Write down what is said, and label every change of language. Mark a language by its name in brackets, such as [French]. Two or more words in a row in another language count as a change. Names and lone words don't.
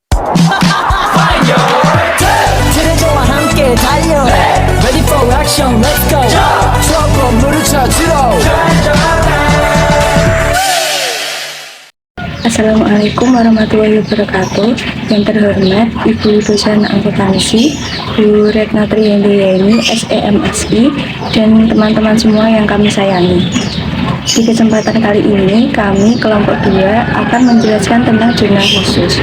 [Korean] 트레저와 함께 달려 [English] Ready for action let's go [Korean] 추억과 물을 찾으러 [Arabic] السلام عليكم ورحمة الله وبركاته. [Indonesian] Yang terhormat Ibu dosen akuntansi, Bu Retna Triyandiani, SEMSI, dan teman-teman semua yang kami sayangi. Di kesempatan kali ini, kami kelompok 2 akan menjelaskan tentang jurnal khusus.